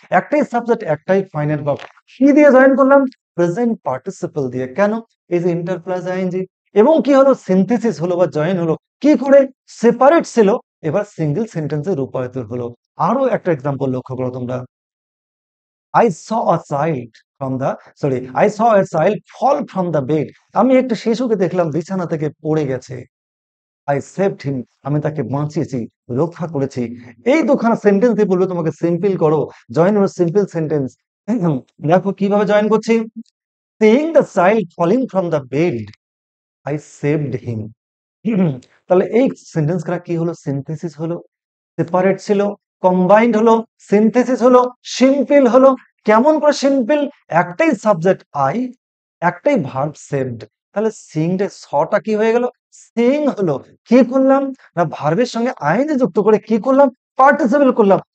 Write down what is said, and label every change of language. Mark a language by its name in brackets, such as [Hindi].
[Bangla] একটাই সাবজেক্ট, একটাই final verb. কি দিয়ে জয়েন করলাম? প্রেজেন্ট পার্টিসিপল দিয়ে। কেন? এই যে ইন্টার প্লাস আইএনজি। এবং কি হলো? সিনথেসিস হলো বা জয়েন হলো। কি করে? সেপারেট ছিল, এবার সিঙ্গেল সেন্টেন্সে রূপায়িত হলো। আরো একটা এক্সাম্পল লক্ষ্য করো তোমরা। [English] I saw a child from the, sorry, I saw a child fall from the bed. [Bangla] আমি একটা শিশুকে দেখলাম বিছানা থেকে পড়ে গেছে। [English] I saved him. [Bangla] আমি তাকে বাঁচিয়েছি, রক্ষা করেছি। এই দুখানা সেন্টেন্স দিয়ে বলবে তোমাকে সিম্পল করো, জয়েন হলো সিম্পল সেন্টেন্স। দেখো কিভাবে জয়েন করছি। [English] Seeing the child falling from the bed, I saved him. [Bangla] তাহলে এই সেন্টেন্স গুলা কি হলো? সিনথেসিস হলো, সেপারেট ছিল, কম্বাইন্ড হলো, সিনথেসিস হলো, সিম্পল হলো। কেমন করে সিম্পল? একটাই সাবজেক্ট আই, একটাই ভার্ব সেভড। তাহলে সিংটা, সটা কি হয়ে গেল? সিইং হলো কি করলাম না ভার্বের সঙ্গে আইএনজি যুক্ত করে কি করলাম পার্টিসিপল করলাম।